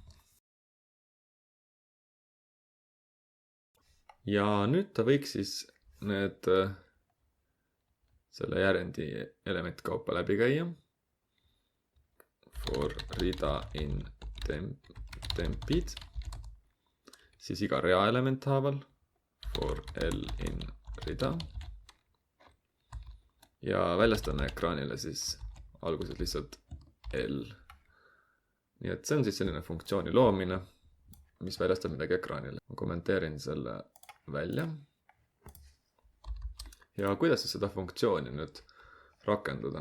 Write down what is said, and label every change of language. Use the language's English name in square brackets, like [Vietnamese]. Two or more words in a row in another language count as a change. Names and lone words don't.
[Estonian] Ja nüüd ta võiks siis need selle järendi elementkaupa läbi käia. [English] For rida in tempid. [Estonian] Siis iga rea element haaval. [English] For L in rida. [Estonian] Ja väljastame ekraanile siis alguses lihtsalt L. Nii et see on siis selline funktsiooni loomine, mis väljastab midagi ekraanile. Ma kommenteerin selle välja. Ja kuidas siis seda funktsiooni nüüd rakendada?